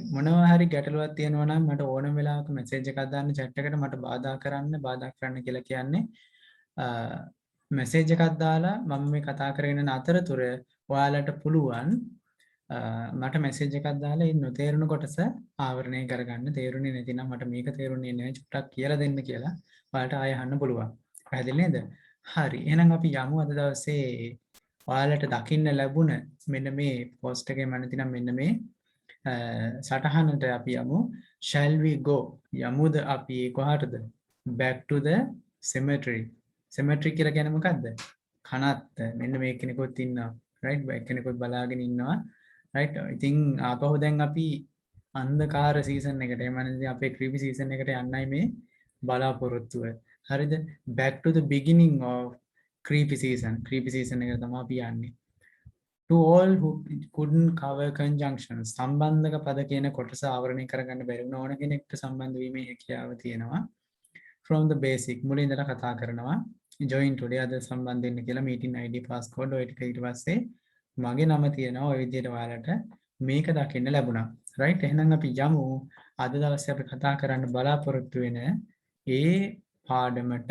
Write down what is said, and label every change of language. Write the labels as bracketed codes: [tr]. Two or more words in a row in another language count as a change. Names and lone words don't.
[si] මොනවා හරි ගැටලුවක් තියෙනවා නම් මට ඕනම වෙලාවක මැසේජ් එකක් දාන්න chat එකට මට බාධා කරන්න කියලා කියන්නේ මැසේජ් එකක් දාලා මම මේ කතා කරගෙන යන අතරතුර ඔයාලට පුළුවන් මට මැසේජ් එකක් දාලා ඉන්න තේරුණු කොටස ආවරණය කරගන්න. තේරුනේ නැතිනම් මට මේක තේරුනේ නැහැ චුට්ටක් කියලා දෙන්න කියලා ඔයාලට ආයෙ අහන්න පුළුවන්. පැහැදිලි නේද? හරි. එහෙනම් අපි යමු අද දවසේ ඔයාලට දකින්න ලැබුණ මෙන්න මේ පෝස්ට් එකේ මම නැතිනම් මෙන්න මේ සටහනට අපි යමු. [en] Shall we go? [si] යමුද අපි කොහාටද? [en] Back to the cemetery. [si] Cemetery කියලා කියන්නේ මොකද්ද? කනත්ත. මෙන්න මේ කෙනෙකුත් ඉන්නවා. right? back කෙනෙකුත් බලාගෙන ඉන්නවා. right? ඉතින් ආපහු දැන් අපි අන්ධකාර සීසන් එකට එහෙම නැත්නම් අපේ ක්‍රීපි සීසන් එකට යන්නයි මේ බලාපොරොත්තුව. හරිද? [en] back to the beginning of creepy season. creepy season [si] එක තමයි අපි යන්නේ. [en] To all who couldn't cover conjunctions. [si] සම්බන්ධක පද කියන කොටස ආවරණය කරගන්න බැරි වුණ ඕන කෙනෙක්ට සම්බන්ධ වීමේ හැකියාව තියෙනවා. [en] From the basic [si] මුලින් ඉඳලා කතා කරනවා. [en] join today [si] අද සම්බන්ධ වෙන්න කියලා [en] meeting ID passcode [si] ඔය ටික ඊට පස්සේ මගේ නම තියෙනවා. ඔය විදිහට ඔයාලට මේක දකින්න ලැබුණා. right? එහෙනම් අපි යමු අද දවසේ අපි කතා කරන්න බලාපොරොත්තු වෙන ඒ පාඩමට.